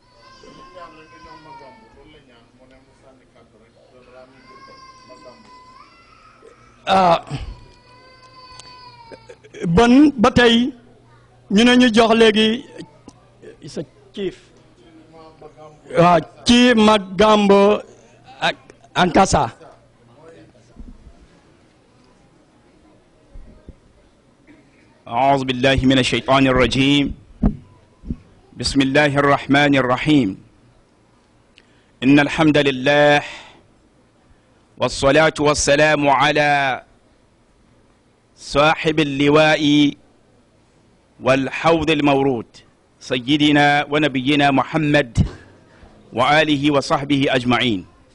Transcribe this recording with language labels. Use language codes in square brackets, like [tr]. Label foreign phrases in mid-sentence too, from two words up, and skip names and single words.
[wo] bon ba tey ñu ne ñu jox léegi sa chief waaw ci Magambo ak Ankasa [ar] أعوذ بالله من الشيطان الرجيم بسم الله الرحمن الرحيم إن الحمد لله والصلاة والسلام على صاحب اللواء والحوض المورود سيدنا ونبينا محمد وآله وصحبه أجمعين